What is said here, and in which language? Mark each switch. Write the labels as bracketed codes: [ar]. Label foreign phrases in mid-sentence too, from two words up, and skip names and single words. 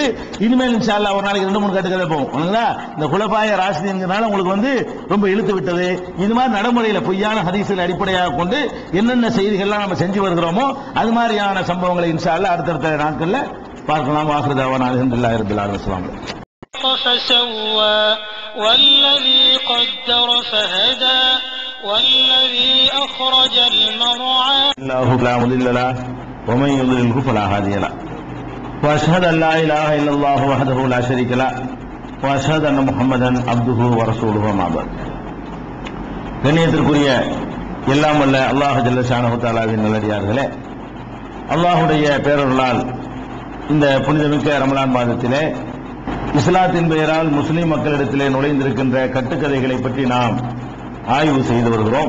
[ta] இனிமேல் [ar] إن شاء الله [ta] ஒரு நாளைக்கு 2-3 கட்டுக்கதை போகும். இந்த குலபாய ராஷிதீன்கிறனால உங்களுக்கு ரொம்ப இழுத்து விட்டது. இது மாதிரி நடைமுறையில பொய்யான ஹதீஸில் அடிப்படையாக கொண்டு என்னென்ன செய்திகள்லாம் நம்ம செஞ்சு வருகிறோமோ அது மாதிரியான சம்பவங்களை [ar] إن شاء الله [ta] அடுத்தடுத்த நாட்கள்ல பார்க்கலாம். [ar] وآخر دعوانا الحمد لله رب العالمين. فسوى والذي قدر فهدى والذي أخرج المرعى الله لا مضل له ومن يضلله فلا هادي له وأشهد أن لا إله إلا الله وحده لا شريك له وأشهد أن محمدا عبده ورسوله ما بعد. [ta] கண்ணியத்திற்குரிய எல்லாம் வல்ல அல்லாஹ் [ar] جل شأنه [ta] தஆலாவின் நல்லடியார்களே, அல்லாஹ்வுடைய பேரருளால் இந்த புனிதமிக்க ரமலான் மாதத்திலே இஸ்லாத்தின் பெயரால் முஸ்லிம் மக்களிடத்திலே நுழைந்திருக்கின்ற கட்டுக்கதைகளை பற்றி நாம் ஆய்வு செய்து வருகிறோம்.